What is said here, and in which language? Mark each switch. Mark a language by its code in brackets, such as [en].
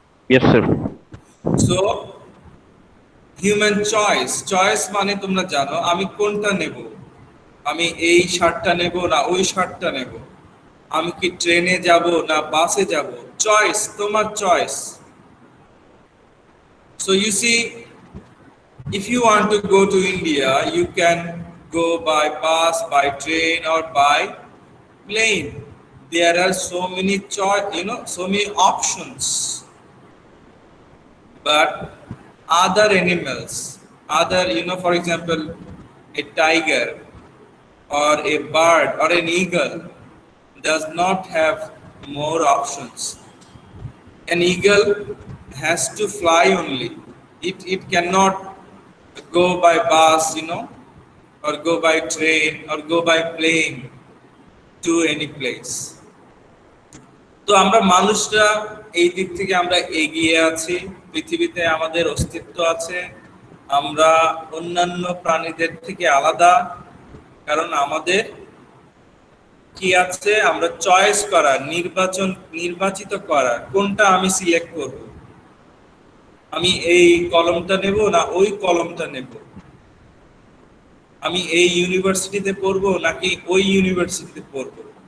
[en] Yes, sir. [bn] So human choice মানে তোমরা জানো, আমি কোনটা নেব, আমি এই শার্টটা নেব না ওই শার্টটা নেব, আমি কি ট্রেনে যাব না বাসে যাব, চয়েস, তোমার choice. [en] So you see, if you want to go to India, you can go by bus, by train, or by plane. There are so many choice, so many options. But other animals, for example, a tiger or a bird or an eagle does not have more options. An eagle has to fly only. It cannot go by bus, or go by train or go by plane to any place. [bn] তো আমরা মানুষরা এই দিক থেকে আমরা এগিয়ে আছি, পৃথিবীতে আমাদের অস্তিত্ব আছে, আমরা অন্যান্য প্রাণীদের থেকে আলাদা, কারণ আমাদের কি আছে, আমরা চয়েস করা, নির্বাচিত করা, কোনটা আমি সিলেক্ট করব, আমি এই কলমটা নেব না ওই কলমটা নেব, আমি এই ইউনিভার্সিটিতে পড়বো নাকি ওই ইউনিভার্সিটিতে পড়বো।